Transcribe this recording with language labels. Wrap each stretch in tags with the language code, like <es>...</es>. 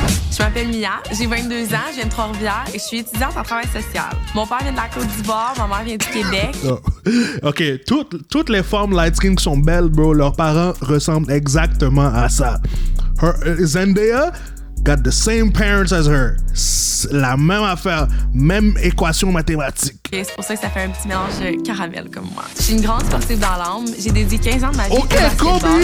<fr>Je m'appelle Mia, j'ai 22 ans, je viens de Trois-Rivières et je suis étudiante en travail social. Mon père vient de la Côte d'Ivoire, ma mère vient du Québec. Oh. OK, toutes les femmes light skin qui sont belles, bro, leurs parents ressemblent exactement à ça.</fr> <en>Zendaya got the same parents as her.</en> <fr>La même affaire, même équation mathématique. Et c'est pour ça que ça fait un petit mélange caramel comme moi. Je suis une grande sportive dans l'âme. J'ai dédié 15 ans de ma vie au basketball.</fr>